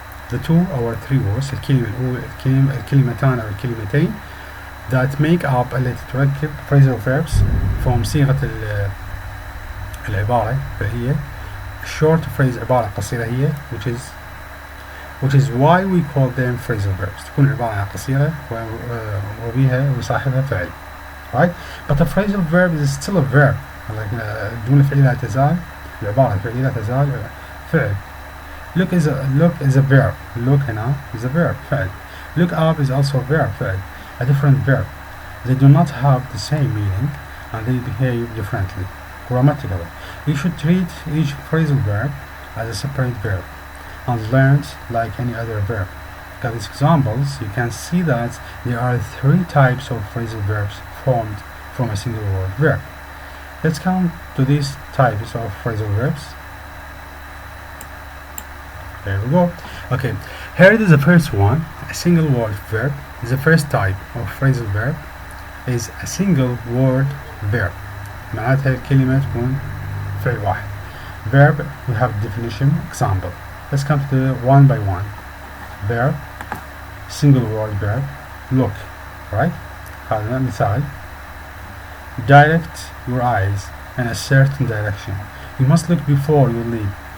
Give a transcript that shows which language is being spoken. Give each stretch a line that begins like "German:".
English: The two or three words
Arabic: الكلمتان أو الكلمتين
English: that make up
Arabic: التي تركب
English: phrasal verbs form
Arabic: صيغة العبارة,
English: فهي short phrase
Arabic: عبارة قصيرة هي
English: which is why we call them phrasal verbs.
Arabic: تكون عبارة قصيرة وبها وصاحبها فعل.
English: right. But a phrasal verb is still a verb.
Arabic: like الجملة الفعلية لا تزال, العبارة الفعلية لا تزال فعل.
English: Look is a verb. Look هنا is a verb فعل. Look up is also a verb فعل. A different verb. They do not have the same meaning and they behave differently grammatically. You should treat each phrasal verb as a separate verb and learned like any other verb. Look at these examples. You can see that there are three types of phrasal verbs formed from a single word verb. Let's come to these types of phrasal verbs. There we go. Okay, here it is the first one. A single word verb is the first type of phrasal verb. Is a single word verb.
Arabic: معناتها الكلمة تكون فعل واحد.
English: Verb, we have definition, example. Let's come to the one by one. Verb, single word verb, look.
Arabic: right. هذا مثال.
English: Direct your eyes in a certain direction. You must look before you leave.